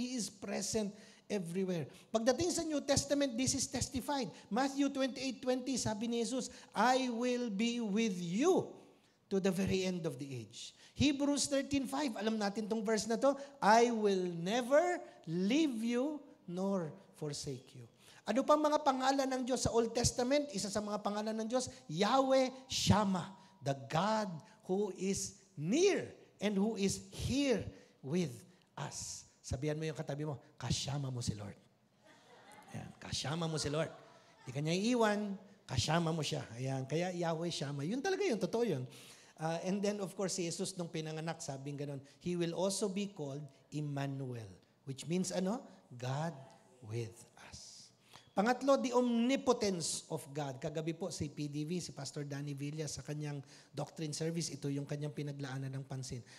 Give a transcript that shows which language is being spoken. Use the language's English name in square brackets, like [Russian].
[English] He is present everywhere. [Filipino] Pagdating sa [English] New Testament, this is testified. Matthew 28:20, [Filipino] sabi ni Jesus, [English] I will be with you to the very end of the age. Hebrews 13:5, [Filipino] alam natin tong verse na to, [English] I will never leave you nor forsake you. [Filipino] Ano pang mga pangalan ng Diyos sa Old Testament? Isa sa mga pangalan ng Diyos, [English] Yahweh Shammah, the God who is near and who is here with us. [Filipino] Sabihan mo yung katabi mo, kasama mo si Lord. Ayan, kasama mo si Lord. Hindi ka niya iiwan, kasama mo siya. Ayan, kaya Yahweh Shammah. Yun talaga yun, totoo yun. [English] And then of course, [Filipino] si Jesus nung pinanganak, sabing ganun, [English] He will also be called Emmanuel, which means [Filipino] ano? [English] God with us. [Filipino] Pangatlo, [English] the omnipotence of God. [Filipino] Kagabi po si PDV, si Pastor Danny Villa sa kanyang doctrine service, ito yung kanyang pinaglaanan ng pansin.